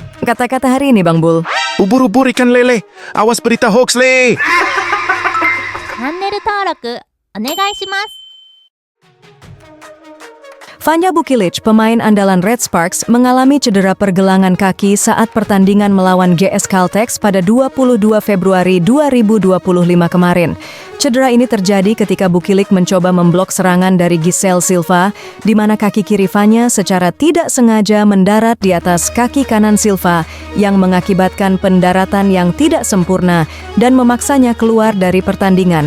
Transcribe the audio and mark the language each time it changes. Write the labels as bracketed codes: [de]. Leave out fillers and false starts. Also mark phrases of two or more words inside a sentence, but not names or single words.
[id] Kata-kata hari ini, Bang Bul. Ubur-ubur ikan lele. Awas berita hoax, Le. [ja] チャンネル登録お願いします。 [id] Vanja Bukilic, pemain andalan Red Sparks, mengalami cedera pergelangan kaki saat pertandingan melawan GS Caltex pada 22 Februari 2025 kemarin. Cedera ini terjadi ketika Bukilic mencoba memblok serangan dari Giselle Silva, di mana kaki kiri Vanja secara tidak sengaja mendarat di atas kaki kanan Silva yang mengakibatkan pendaratan yang tidak sempurna dan memaksanya keluar dari pertandingan.